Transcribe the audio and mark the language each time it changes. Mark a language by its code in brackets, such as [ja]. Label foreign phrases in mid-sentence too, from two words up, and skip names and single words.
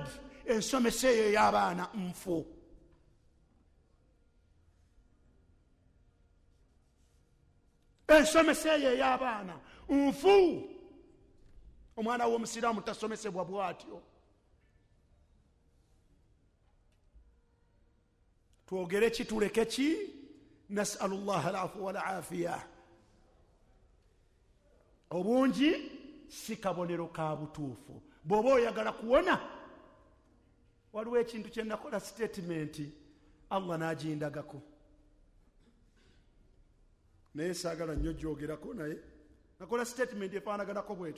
[lg] Ensomesa eyo ey'abaana nfu. Ensomesa eyo ey'abaana nfu. Omwana w'Omusiraamu tasomesebwa bw'atyo. Twogere ki tuleke ki? [ar] نسأل الله العفو والعافية. [lg] Obungi si kabonero ka butuufu. Bw'oba oyagala kuwona, waliwo ekintu kye nakola statement Allah n'agindagako, naye saagala nnyo gyogerako, naye nakola statement efaanaganako bwetyo.